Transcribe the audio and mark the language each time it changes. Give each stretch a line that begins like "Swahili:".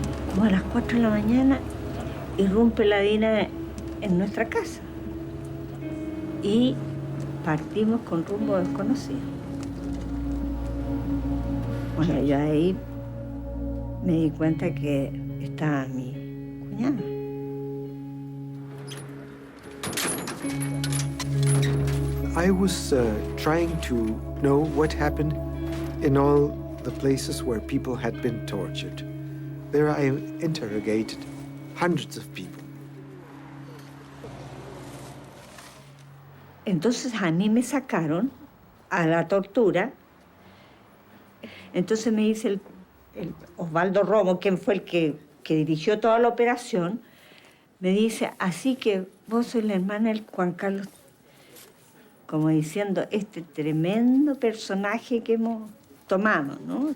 Spanish: Como a las 4 de la mañana, irrumpe la DINA en nuestra casa. Y partimos con rumbo desconocido. Bueno, yo ahí me di cuenta que estaba mi cuñada.
English: I was trying to know what happened in all the places where people had been tortured. There I interrogated hundreds of people.
Spanish: Entonces a mí me sacaron a la tortura. Entonces me dice el Osvaldo Romo, quien fue el que dirigió toda la operación, me dice, así que vos sos la hermana del Juan Carlos, como diciendo, este tremendo personaje que hemos tomado, ¿no?